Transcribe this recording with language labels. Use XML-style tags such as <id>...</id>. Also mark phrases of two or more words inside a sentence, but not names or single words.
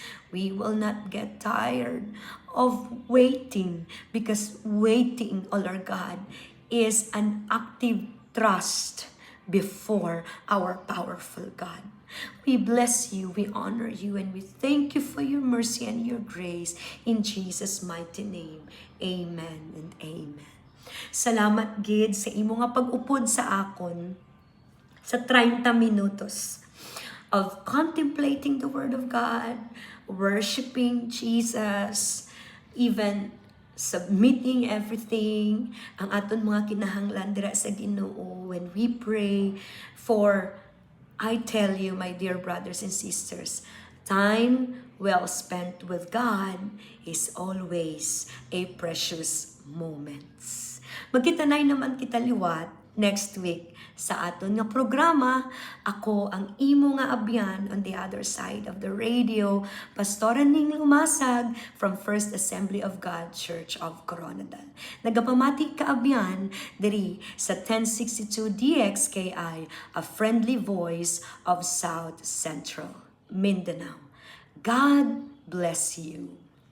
<en>We will not get tired of waiting, because waiting, oh Lord God, is an active trust before our powerful God. We bless you, we honor you, and we thank you for your mercy and your grace in Jesus' mighty name. Amen and amen.</en> <hil>Salamat gid sa imo nga pag-upod sa akon sa 30 minutos</hil> <en>of contemplating the Word of God, worshiping Jesus, even submitting everything,</en> <hil>ang aton mga kinahanglan dira sa Ginoo</hil> <en>when we pray. For I tell you, my dear brothers and sisters, time well spent with God is always a precious moment.</en> <hil>Magkitanay naman kita liwat</hil> <en>next week</en> <hil>sa aton nga programa. Ako ang imo nga abyan</hil> <en>on the other side of the radio, Pastora Ning Lumasag from First Assembly of God Church of Coronadal.</en> <hil>Nagapamati ka abyan diri sa 1062 DXKI,</hil> <en>a friendly voice of South Central Mindanao. God bless you.</en>